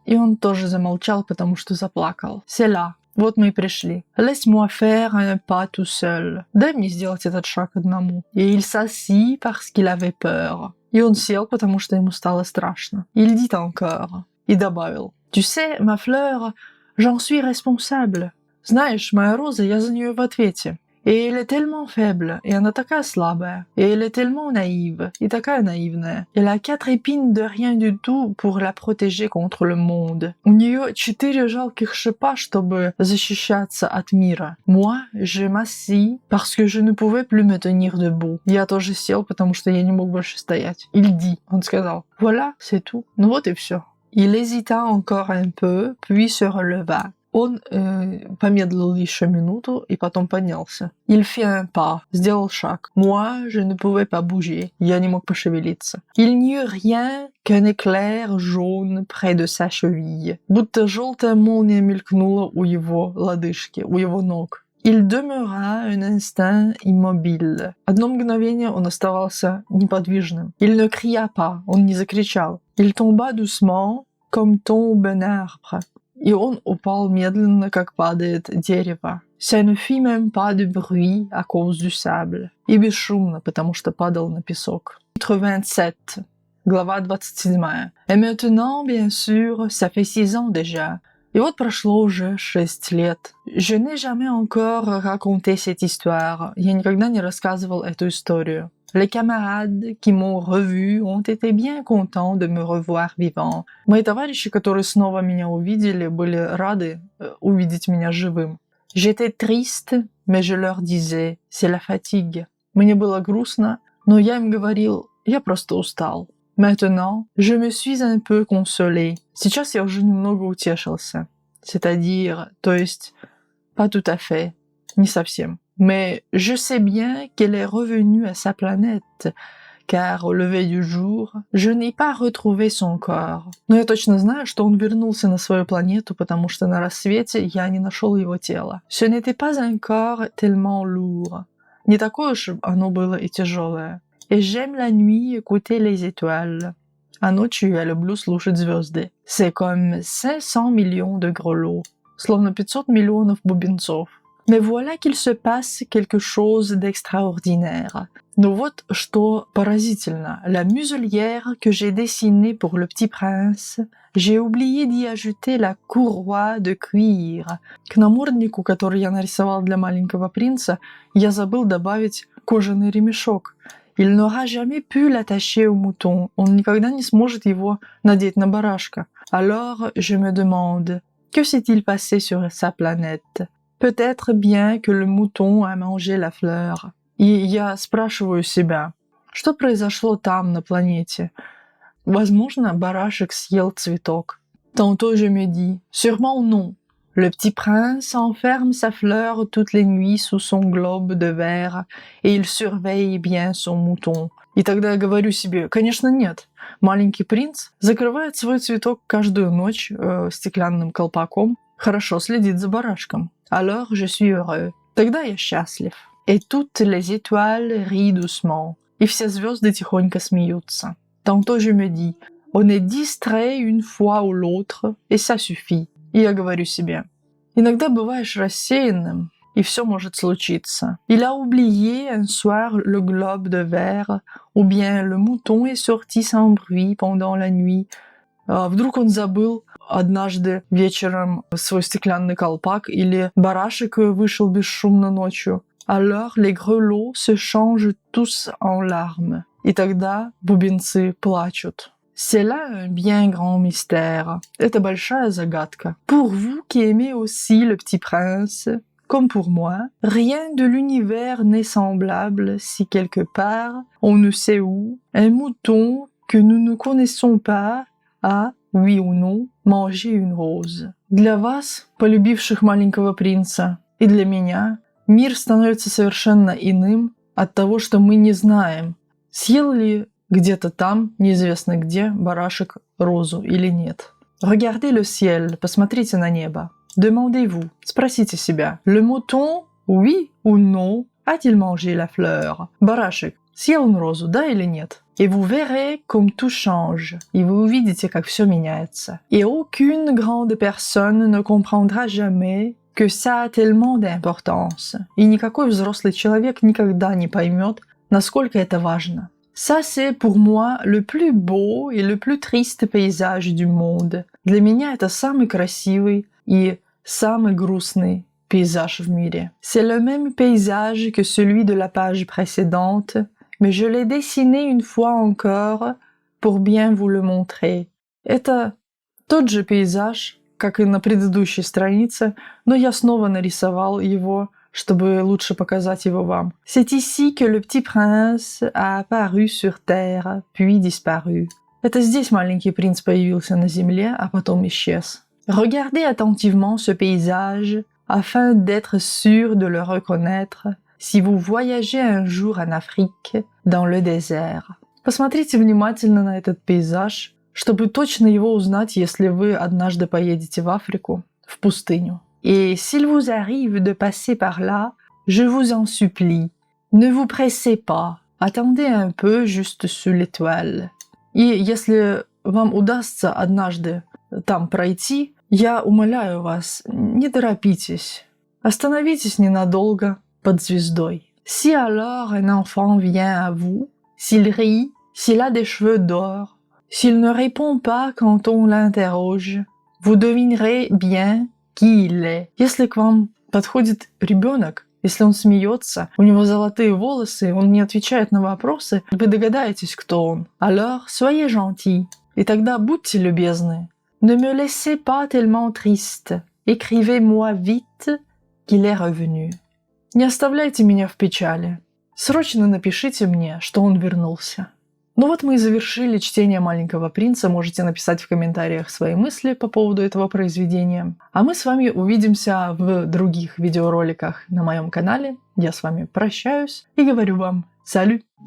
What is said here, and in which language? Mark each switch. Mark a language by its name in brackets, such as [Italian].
[Russian] И он тоже замолчал, потому что заплакал. [French] C'est là. [Russian] Вот мы и пришли. [French] Laisse-moi faire un pas tout seul. [Russian] Дай мне сделать этот шаг одному. [French] Et il s'assit parce qu'il avait peur. [Russian] И он сел, потому что ему стало страшно. [French] Il dit encore. [Russian] И добавил. [French] Tu sais, ma fleur, j'en suis responsable. [Russian] Знаешь, моя роза, я за нее в ответе. [French] Et elle est tellement faible, et [Russian] она такая слабая. [French] Et elle est tellement naïve, [Russian] и такая наивная. [French] Elle a 4 épines de rien du tout pour la protéger contre le monde. [Russian] У нее 4 жалких шипа, чтобы защищаться от мира. [French] Moi, je m'assis parce que je ne pouvais plus me tenir debout. [Russian] Я тоже сел, потому что я не мог больше стоять. [French] Il dit, [Russian] он сказал. [French] Voilà, c'est tout. [Russian] Ну вот и все. [French] Il hésita encore un peu, puis se releva. [Russian] Он помедлил еще минуту и потом поднялся. [French] Il fit un pas, [Russian] сделал шаг. [French] Moi, je ne pouvais pas bouger. [Russian] Я не мог пошевелиться. [French] Il n'y eut rien qu'un éclair jaune près de sa cheville. [Russian] Будто желтая молния мелькнула у его лодыжки, у его ног. [French] Il demeura un instant immobile. [Russian] Одно мгновение он оставался неподвижным. [French] Il ne cria pas, [Russian] он не закричал. [French] Il tomba doucement, comme tombe un arbre. [Russian] И он упал медленно, как падает дерево. [French] Ça ne fit même pas de bruit à cause du sable. [Russian] И бесшумно, потому что падал на песок. [French] Chapitre 27. [Russian] глава 27. [French] Et maintenant, bien sûr, ça fait 6 ans déjà. [Russian] Et вот прошло уже 6 лет. [French] Je n'ai jamais encore raconté cette histoire. [Russian] Я никогда не рассказывал эту историю. [French] Les camarades qui m'ont revu ont été bien contents de me revoir vivant. [Russian] Мои товарищи, которые снова меня увидели, были рады увидеть меня живым. [French] J'étais triste, mais je leur disais, c'est la fatigue. [Russian] Мне было грустно, но я им говорил, я просто устал. [French] Maintenant, je me suis un peu consolé. [Russian] Сейчас я уже немного утешился. [French] C'est-à-dire, [Russian] то есть, [French] pas tout à fait, [Russian] не совсем. [French] Mais je sais bien qu'elle est revenue à sa planète, car au lever du jour, je n'ai pas retrouvé son corps. [Russian] Но я точно знаю, что он вернулся на свою планету, потому что на рассвете я не нашел его тело. [French] Ce n'était pas un corps tellement lourd. [Russian] Не такое уж оно было и тяжелое. [French] Et j'aime la nuit écouter les étoiles. [Russian] А ночью я люблю слушать звезды. [French] C'est comme 500 millions de grelots. [Russian] Словно 500 миллионов бубенцов. [French] Mais voilà qu'il se passe quelque chose d'extraordinaire. [Russian] Но вот что поразительно. [French] La muselière que j'ai dessinée pour le petit prince, j'ai oublié d'y ajouter la courroie de cuir. [Russian] К наморднику, который я нарисовал для маленького принца, я забыл добавить кожаный ремешок. [French] Il n'aura jamais pu l'attacher au mouton. [Russian] Он никогда не сможет его надеть на барашка. [French] Alors, je me demande, que s'est-il passé sur sa planète? Peut-être bien que le mouton a mangé la fleur. [Russian] И я спрашиваю себя, что произошло там, на планете? Возможно, барашек съел цветок. [French] Tantôt je me dis, sûrement non. Le petit prince enferme sa fleur toutes les nuits sous son globe de verre, et il surveille bien son mouton. [Russian] И тогда я говорю себе, конечно, нет. Маленький принц закрывает свой цветок каждую ночь стеклянным колпаком, хорошо следит за барашком. [French] Alors je suis heureux. [Russian] Тогда я счастлив. [French] Et toutes les étoiles rient doucement. [Russian] И все звезды тихонько смеются. [French] Tantôt je me dis, on est distrait une fois ou l'autre, et ça suffit. [Russian] И я говорю себе, иногда бываешь рассеянным, и все может случиться. [French] Il a oublié un soir le globe de verre, ou bien le mouton est sorti sans bruit pendant la nuit. [Russian] Вдруг он забыл однажды вечером свой стеклянный колпак, или барашек вышел бесшумно ночью. [French] Alors les grelots se changent tous en larmes. [Russian] И тогда бубенцы плачут. [French] C'est là un bien grand mystère. [Russian] Это большая загадка. [French] Pour vous qui aimez aussi le petit prince, comme pour moi, rien de l'univers n'est semblable si quelque part, on ne sait où, un mouton que nous ne connaissons pas a, oui ou non, mangé une rose. [Russian] Для вас, полюбивших маленького принца, и для меня, мир становится совершенно иным от того, что мы не знаем, съел ли где-то там, неизвестно где, барашек розу или нет. [French] Regardez le ciel, [Russian] посмотрите на небо. [French] Demandez-vous, [Russian] спросите себя, [French] le mouton, oui ou non, a-t-il mangé la fleur? [Russian] Барашек, съел он розу, да или нет? [French] Et vous verrez comme tout change. [Russian] И вы увидите, как все меняется. [French] Et aucune grande personne ne comprendra jamais que ça a tellement d'importance. [Russian] И никакой взрослый человек никогда не поймет, насколько это важно. [French] Ça, c'est pour moi le plus beau et le plus triste paysage du monde. [Russian] Для меня это самый красивый и самый грустный paysage в мире. [French] C'est le même paysage que celui de la page précédente, mais je l'ai dessiné une fois encore pour bien vous le montrer. [Russian] Это тот же пейзаж, как и на предыдущей странице, но я снова нарисовал его, чтобы лучше показать его вам. [French] C'est ici que le petit prince a apparu sur terre, puis disparu. [Russian] Это здесь маленький принц появился на земле, а потом исчез. [French] Regardez attentivement ce paysage afin d'être sûr de le reconnaître si vous voyagez un jour en Afrique dans le désert. [Russian] Посмотрите внимательно на этот пейзаж, чтобы точно его узнать, если вы однажды поедете в Африку, в пустыню. [French] Et s'il vous arrive de passer par là, je vous en supplie, ne vous pressez pas, attendez un peu juste sous l'étoile. [Russian] И если вам удастся однажды там пройти, я умоляю вас, не торопитесь, остановитесь ненадолго под звездой. [French] Si alors un enfant vient à vous, s'il rit, s'il a des cheveux d'or, S'il ne répond pas quand on l'interroge, vous devinerez bien, qui il est. [Russian] Если к вам подходит ребенок, если он смеется, у него золотые волосы, он не отвечает на вопросы, вы догадаетесь, кто он. [French] Alors, soyez gentil. [Russian] И тогда будьте любезны. [French] Ne me laissez pas tellement triste. Écrivez-moi vite qu'il est revenu. [Russian] Не оставляйте меня в печали. Срочно напишите мне, что он вернулся. Ну вот мы и завершили чтение «Маленького принца». Можете написать в комментариях свои мысли по поводу этого произведения. А мы с вами увидимся в других видеороликах на моем канале. Я с вами прощаюсь и говорю вам «Салют!».